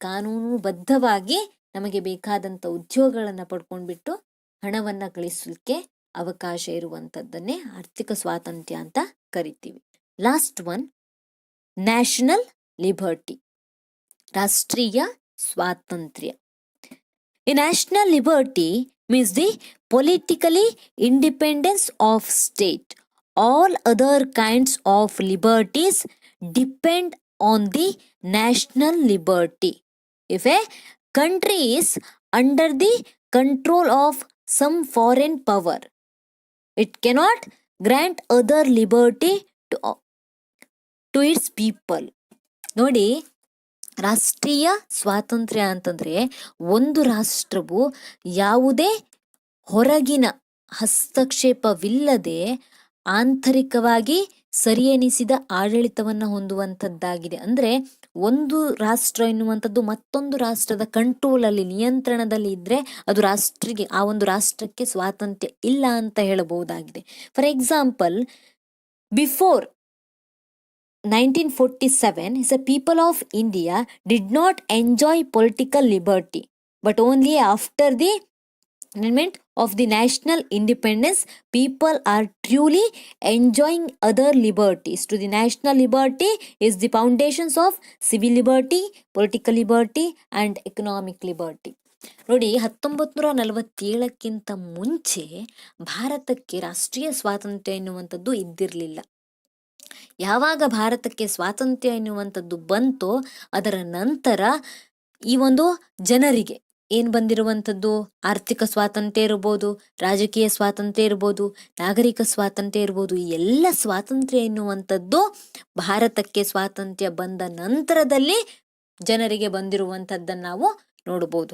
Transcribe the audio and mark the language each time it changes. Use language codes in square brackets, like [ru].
[kn] ಕಾನೂನುಬದ್ಧವಾಗಿ ನಮಗೆ ಬೇಕಾದಂತ ಉದ್ಯೋಗಗಳನ್ನ ಪಡ್ಕೊಂಡ್ಬಿಟ್ಟು ಹಣವನ್ನ ಗಳಿಸಲಿಕ್ಕೆ ಅವಕಾಶ ಇರುವಂತದ್ದನ್ನೇ ಆರ್ಥಿಕ ಸ್ವಾತಂತ್ರ್ಯ ಅಂತ ಕರಿತೀವಿ. [en] last one, national liberty, [kn] ರಾಷ್ಟ್ರೀಯ ಸ್ವಾತಂತ್ರ್ಯ. [en] A national liberty means the politically independence of state. All other kinds of liberties depend on the national liberty. If a country is under the control of some foreign power, it cannot grant other liberty to its people. [kn] ನೋಡಿ, ರಾಷ್ಟ್ರೀಯ ಸ್ವಾತಂತ್ರ್ಯ ಅಂತಂದ್ರೆ ಒಂದು ರಾಷ್ಟ್ರವು ಯಾವುದೇ ಹೊರಗಿನ ಹಸ್ತಕ್ಷೇಪವಿಲ್ಲದೆ ಆಂತರಿಕವಾಗಿ ಸರಿಯೆನಿಸಿದ ಆಡಳಿತವನ್ನ ಹೊಂದುವಂಥದ್ದಾಗಿದೆ. ಅಂದ್ರೆ ಒಂದು ರಾಷ್ಟ್ರ ಎನ್ನುವಂಥದ್ದು ಮತ್ತೊಂದು ರಾಷ್ಟ್ರದ ಕಂಟ್ರೋಲ್ ಅಲ್ಲಿ, ನಿಯಂತ್ರಣದಲ್ಲಿ ಇದ್ರೆ ಅದು ಆ ಒಂದು ರಾಷ್ಟ್ರಕ್ಕೆ ಸ್ವಾತಂತ್ರ್ಯ ಇಲ್ಲ ಅಂತ ಹೇಳಬಹುದಾಗಿದೆ. [en] For example, before 1947, the people of India did not enjoy political liberty, but only after the amendment of the national independence, people are truly enjoying other liberties. To the national liberty is the foundations of civil liberty, political liberty and economic liberty. [kn] ನೋಡಿ, 1947ಕ್ಕಿಂತ ಮುಂಚೆ ಭಾರತಕ್ಕೆ ರಾಷ್ಟ್ರೀಯ ಸ್ವಾತಂತ್ರ್ಯ ಎನ್ನುವಂಥದ್ದು ಇದ್ದಿರಲಿಲ್ಲ. ಯಾವಾಗ ಭಾರತಕ್ಕೆ ಸ್ವಾತಂತ್ರ್ಯ ಎನ್ನುವಂಥದ್ದು ಬಂತೋ ಅದರ ನಂತರ ಈ ಒಂದು ಜನರಿಗೆ ಏನ್ ಬಂದಿರುವಂಥದ್ದು, ಆರ್ಥಿಕ ಸ್ವಾತಂತ್ರ್ಯ ಇರ್ಬೋದು, ರಾಜಕೀಯ ಸ್ವಾತಂತ್ರ್ಯ ಇರ್ಬೋದು, ನಾಗರಿಕ ಸ್ವಾತಂತ್ರ್ಯ ಇರ್ಬೋದು, ಈ ಎಲ್ಲ ಸ್ವಾತಂತ್ರ್ಯ ಎನ್ನುವಂಥದ್ದು ಭಾರತಕ್ಕೆ ಸ್ವಾತಂತ್ರ್ಯ ಬಂದ ನಂತರದಲ್ಲಿ ಜನರಿಗೆ ಬಂದಿರುವಂಥದ್ದನ್ನು ನಾವು ನೋಡಬಹುದು.